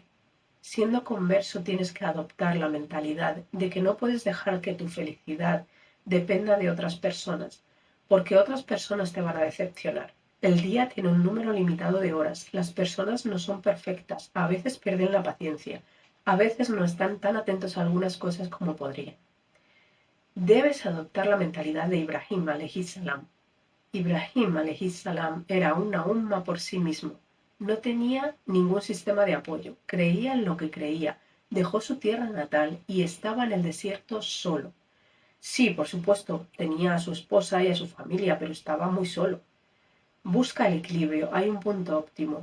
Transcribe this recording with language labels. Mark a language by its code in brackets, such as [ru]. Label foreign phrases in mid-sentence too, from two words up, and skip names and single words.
[es] Siendo converso tienes que adoptar la mentalidad de que no puedes dejar que tu felicidad dependa de otras personas, porque otras personas te van a decepcionar. El día tiene un número limitado de horas, las personas no son perfectas, a veces pierden la paciencia, a veces no están tan atentos a algunas cosas como podrían. Debes adoptar la mentalidad de Ibrahim [ar] عليه السلام. [es] Ibrahim [ar] عليه السلام [es] era una umma por sí mismo. No tenía ningún sistema de apoyo, creía en lo que creía, dejó su tierra natal y estaba en el desierto solo. Sí, por supuesto, tenía a su esposa y a su familia, pero estaba muy solo. Busca el equilibrio, hay un punto óptimo.